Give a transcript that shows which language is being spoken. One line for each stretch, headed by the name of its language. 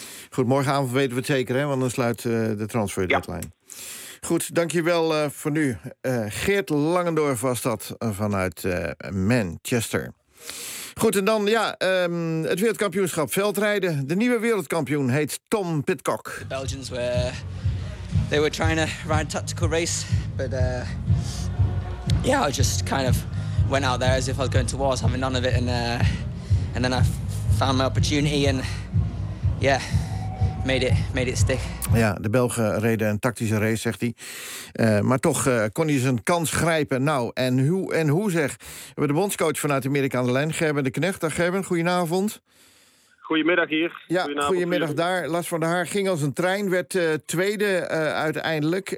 Dutch: Goed, morgenavond weten we het zeker, hè? Want dan sluit de transfer deadline. Ja. Goed, dankjewel voor nu. Geert Langendorf was dat vanuit Manchester. Goed, en dan ja, het wereldkampioenschap veldrijden. De nieuwe wereldkampioen heet Tom Pidcock.
English: The Belgians were they were trying to ride a tactical race, but I just kind of went out there as if I was going to wars, having none of it, and then I found my opportunity and yeah. Made it stick.
Dutch: Ja, de Belgen reden een tactische race, zegt hij. Maar toch kon hij zijn kans grijpen. Nou, en hoe zeg? We hebben de bondscoach vanuit Amerika aan de lijn, Gerben de Knecht. Dag Gerben, goedenavond. Goedemiddag hier. Ja, goedemiddag daar. Lars van der Haar ging als een trein, werd tweede uiteindelijk.